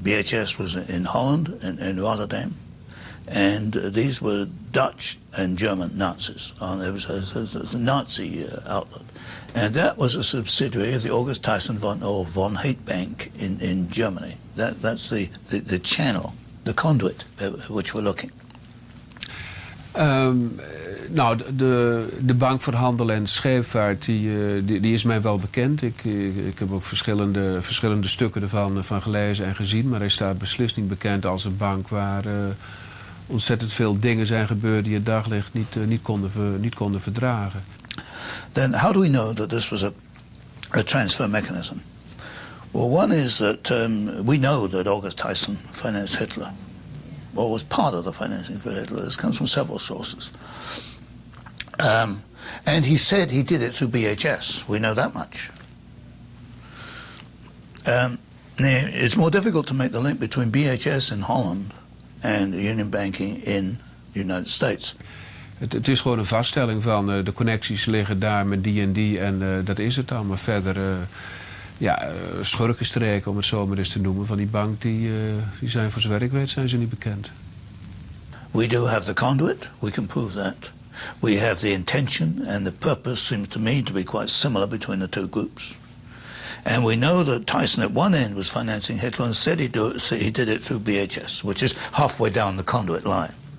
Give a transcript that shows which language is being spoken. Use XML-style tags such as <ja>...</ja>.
<en>BHS was in Holland and in Rotterdam. And these were Dutch and German Nazis. It was a Nazi outlet. And that was a subsidiary of the August Thyssen von Haidt Bank in Germany. That's the channel, the conduit which we're looking.</en> <nl>Nou, de Bank voor Handel en Scheepvaart, die is mij wel bekend. Ik heb ook verschillende stukken ervan gelezen en gezien. Maar hij staat beslist niet bekend als een bank waar ontzettend veel dingen zijn gebeurd die het daglicht niet konden verdragen.</nl> <en>Then how do we know that this was a transfer mechanism? Well, one is that we know that August Thyssen financed Hitler, or was part of the financing for Hitler. This comes from several sources. And he said he did it through BHS. We know that much. It's more difficult to make the link between BHS in Holland and union banking in the United States.</en> <nl>Het is gewoon een vaststelling van de connecties liggen daar met die en dat is het dan. Maar verder schurkenstreken, om het zo maar eens te noemen, van die bank, die zijn voor zover ik weet zijn ze niet bekend.</nl> <en>We do have the conduit, we can prove that. We have the intention, and the purpose seems to me to be quite similar between the two groups. And we know that Tyson at one end was financing Hitler and said he did it through BHS, which is halfway down the conduit line.</en>